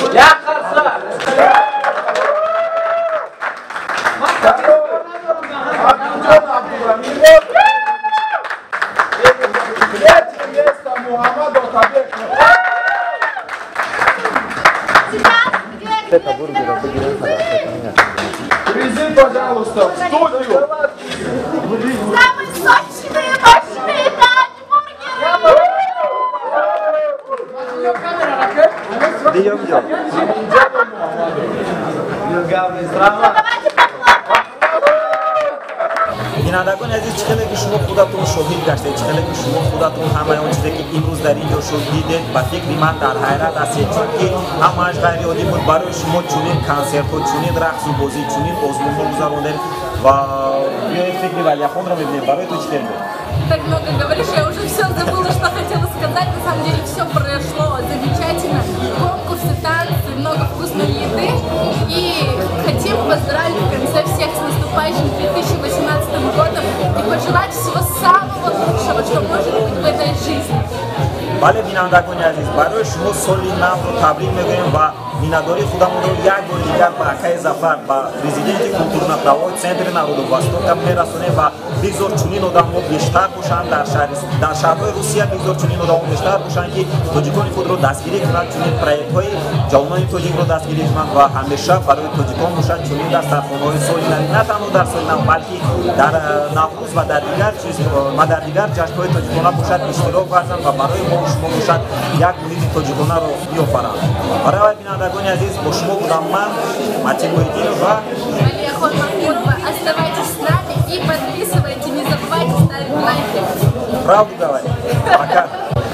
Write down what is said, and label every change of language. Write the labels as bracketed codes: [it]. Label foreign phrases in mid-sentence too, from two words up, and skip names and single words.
[ru] Третье место Мухаммад Отабек. Призы, пожалуйста, в студию. Самые сочные, мощные [fa] بینندگان عزیز، چقدر که شما خودتون شاهد گشتید، چقدر که شما خودتون همه اون چیزی که امروز در اینجا شد دیدید و فکری من در حیرت هستید، چون که همه‌اش غیر عادی بود. برای شما چنین کنسرت ها، چنین رقص و بازی، چنین آزمون ها گذروندید و بیایید فکری ولیخان را ببینید. برای تو چطور بود؟ [ru] Так много говоришь, я уже все забыла, что хотела сказать. На самом деле все прошло замечательно. Конкурсы, танцы, много вкусной еды. И хотим поздравить в конце всех с наступающим 2018 годом и пожелать всего самого лучшего, что может быть в этой жизни. [fa] بله بینندگان عزیز، برای شما سالی نو رو تبریک میگویم و مینداری خودمون رو یک بار دیگر با اکای ظفر با پرزیدنت کلتورنقداوی سنتر نارود واستوک میرسونیم و بگذار چنین آدم‌ها بیشتر باشند در شهرهای روسیه، بگذار چنین آدم‌ها بیشتر باشند که تاجیکان خود رو دستگیری کنند، چنین پروژه‌های جوانان تاجیک رو دستگیری کنند و همیشه برای تاجیکان باشند چنین دسترخوان‌های سالی نو، نه تنها در سال نو بلکه در نوروز و در دیگر جشن‌های تاجیکانه باشد اشتراک ورزند و برای ما شما باشد یک محیط تاجیکانه رو بیافرند. برای بینندگان عزیز، با شما بودم من Матин Мухиддинов و [ru] Валиахон Махмудова. Оставайтесь с нами и подписывайтесь. Не забывайте ставить лайки. Правду говори. Пока.